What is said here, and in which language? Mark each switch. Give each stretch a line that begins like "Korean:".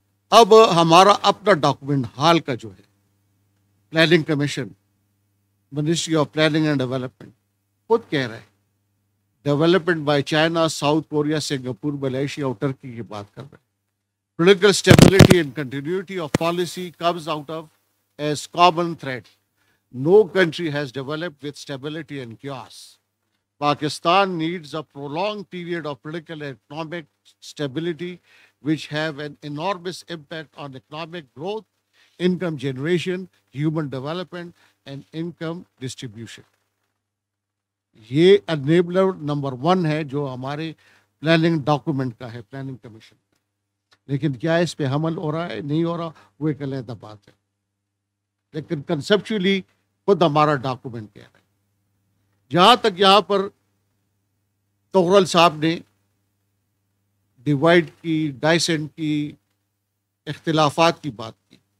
Urdu: اب ہمارا اپنا ڈاکومنٹ حال کا جو ہے، planning commission, ministry of planning and development خود کہہ رہے ہیں development by China, south Korea, Singapore, Malaysia اور ٹرکی کی بات کر رہے ہیں.
English: Political stability and continuity of policy comes out of as common thread. No country has developed with stability and chaos. Pakistan needs a prolonged period of political and economic stability, which have an enormous impact on economic growth, income generation, human development, and income distribution.
Urdu: یہ enabler number 1 ہے جو ہمارے planning document کا ہے، planning commission کا. لیکن کیا اس پہ عمل ہو رہا ہے نہیں ہو رہا وہ ایک علیحدہ بات ہے. لیکن کنسپچولی خود ہمارا ڈاکومنٹ کہہ رہا ہے. جہاں تک یہاں پر تغرل صاحب نے ڈیوائڈ کی، ڈائسینٹ کی، اختلافات کی بات کی.